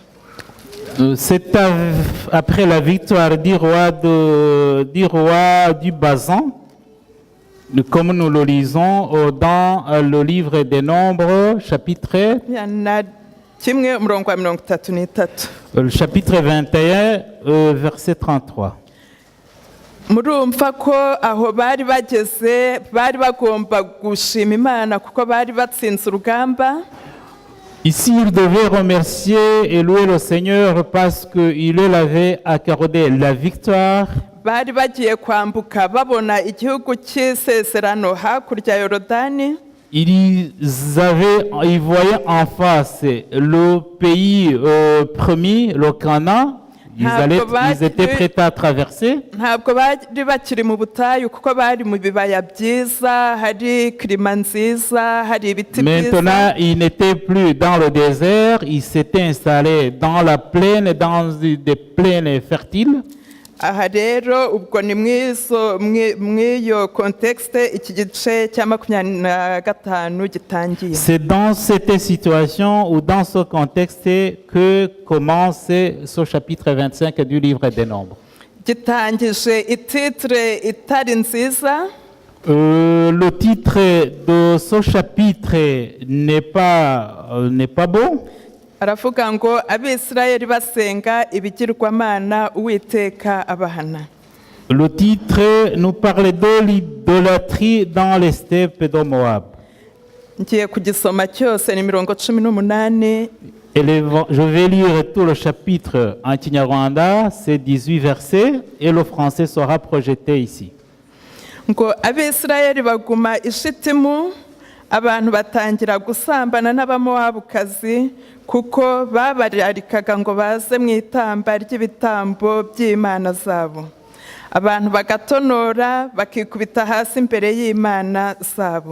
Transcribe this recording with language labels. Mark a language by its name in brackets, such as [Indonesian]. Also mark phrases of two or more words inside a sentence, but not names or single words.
[French] C'est après la victoire du roi du Bazan, comme nous le lisons dans le livre des Nombres, chapitre [Kinyarwanda] kimwe umurongo wa 33. [French] Le chapitre 21, verset 33. [Kinyarwanda] Murumva ko aho bari bageze bari bagomba gushima Imana kuko bari batsinze urugamba. [French] Ici, il devait remercier et louer le Seigneur parce qu'il leur avait accordé la victoire. [Kinyarwanda] Bari bagiye kwambuka babona igihugu cy'isezerano hakurya ya Yorodani. [French] Ils voyaient en face le pays promis, le Canaan. Ils étaient prêts à traverser. [Kinyarwanda] Ntabwo bari bakiri mu butayu kuko bari mu bibaya byiza, hari klima nziza, hari ibiti byiza. [French] Maintenant, ils n'étaient plus dans le désert, ils s'étaient installés dans la plaine, dans des plaines fertiles. [Kinyarwanda] Aha rero ubwo ni mw'iyo contexte iki gice cya 25 gitangiye. [French] C'est dans cette situation ou dans ce contexte que commence ce chapitre 25 du livre des Nombres. [Kinyarwanda] Gitangije ititre itari nziza. [French] Le titre de ce chapitre n'est pas bon. [Kinyarwanda] Aravuga ngo Abisirayeli basenga ibigirwamana Uwiteka abahana. [French] Le titre nous parle de l'idolâtrie dans les steppes de Moab. [Kinyarwanda] Ngiye kugisoma cyose ni 18. [French] Je vais lire tout le chapitre en Kinyarwanda, c'est 18 versets, et le français sera projeté ici. [Kinyarwanda] Ngo Abisirayeli baguma i Shitimu, abantu batangira gusambana n'abamowabukazi kuko babararikaga ngo baze mu itamba ry'ibitambo by'Imana zabo. Abantu bagatonora bakikubita hasi imbere y'Imana zabo.